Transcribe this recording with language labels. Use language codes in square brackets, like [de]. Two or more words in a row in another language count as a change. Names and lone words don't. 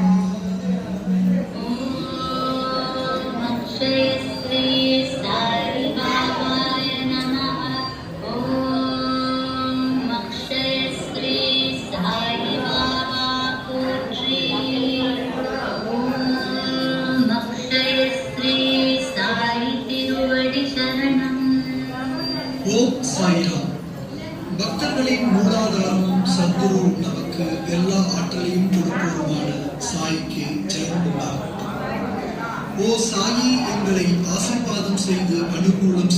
[sa] ओम अक्षय श्री साई बाबाय नमः। [ta] ஓம் அக்ஷய ஸ்ரீ சாய் பாபா போற்றி। ஓம் அக்ஷய ஸ்ரீ சாய் திருவடி சரணம்। ஓம் சாய்ராம். பக்தர்களின் மூலாதாரமும் சத்குரு நமக்கு எல்லா ஆற்றலையும் கொடுப்போருமான சாய்க்கு ஜெயம் உண்டாகட்டும். ஓ சாயி, எங்களை ஆசீர்வாதம் செய்து அனுகூலம்